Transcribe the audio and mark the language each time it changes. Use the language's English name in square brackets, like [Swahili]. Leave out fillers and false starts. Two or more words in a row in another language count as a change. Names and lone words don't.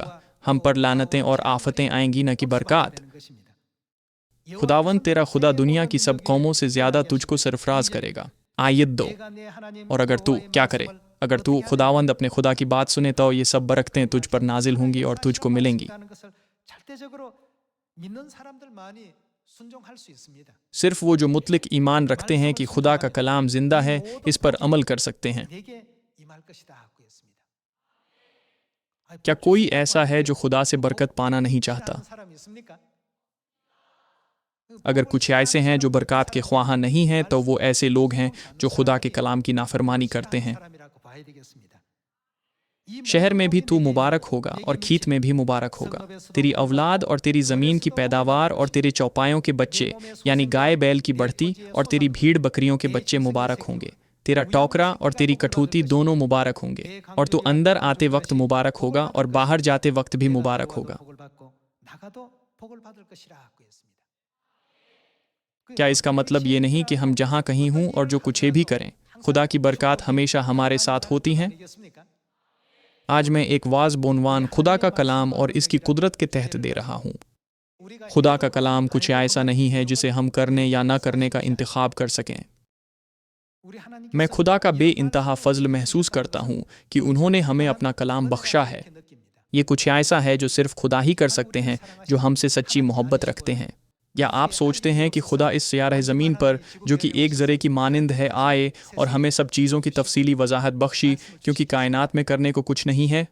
[Urdu] ہم پر لعنتیں اور آفتیں آئیں گی، نہ کہ برکات. خداوند تیرا خدا دنیا کی سب قوموں سے زیادہ تجھ کو سرفراز کرے گا. آیت 2۔ اور اگر تو کیا کرے? اگر تو خداوند اپنے خدا کی بات سنے تو یہ سب برکتیں تجھ پر نازل ہوں گی اور تجھ کو ملیں گی. [Korean] 절대적으로 믿는 사람들만이 순종할 수 있습니다. [Urdu] صرف وہ جو مطلق ایمان رکھتے ہیں کہ خدا کا کلام زندہ ہے اس پر عمل کر سکتے ہیں. [Korean] 내게 임할 것이다 하고 했습니다. [Urdu] کیا کوئی ایسا ہے جو خدا سے برکت پانا نہیں چاہتا? [Korean] 사람이 있습니까? [Urdu] اگر کچھ ایسے ہیں جو برکات کے خواہ نہیں ہیں تو وہ ایسے لوگ ہیں جو خدا کے کلام کی نافرمانی کرتے ہیں. [Korean] 사람이라고 봐야 되겠습니다. [Urdu] شہر میں بھی تو مبارک ہوگا اور کھیت میں بھی مبارک ہوگا. تیری اولاد اور تیری زمین کی پیداوار اور تیرے چوپایوں کے بچے یعنی گائے بیل کی بڑھتی اور تیری بھیڑ بکریوں کے بچے مبارک ہوں گے. تیرا ٹوکرا اور تیری کٹھوتی دونوں مبارک ہوں گے اور تو اندر آتے وقت مبارک ہوگا اور باہر جاتے وقت بھی مبارک ہوگا. [Korean] 복을 받고 나가도 복을 받을 것이라 하고 했습니다. [Urdu] کیا اس کا مطلب یہ نہیں کہ ہم جہاں کہیں ہوں اور جو کچھ بھی کریں خدا کی برکات ہمیشہ ہمارے ساتھ ہوتی ہیں? [Korean] 아니겠습니까? [Urdu] آج میں ایک وعظ بعنوان خدا کا کلام اور اس کی قدرت کے تحت دے رہا ہوں. [Korean] 우리가 [Urdu] خدا کا کلام کچھ ایسا نہیں ہے جسے ہم کرنے یا نہ کرنے کا انتخاب کر سکیں. [Korean] 우리 하나님께서 [Urdu] میں خدا کا بے انتہا فضل محسوس کرتا ہوں کہ انہوں نے ہمیں اپنا کلام بخشا ہے. [Korean] 느낍니다. [Urdu] یہ کچھ ایسا ہے جو صرف خدا ہی کر سکتے ہیں جو ہم سے سچی محبت رکھتے ہیں. یا آپ سوچتے ہیں کہ خدا اس سیارۂ زمین پر، جو کہ ایک ذرے کی مانند ہے، آئے اور ہمیں سب چیزوں کی تفصیلی وضاحت بخشی، کیونکہ کائنات میں کرنے کو کچھ نہیں ہے?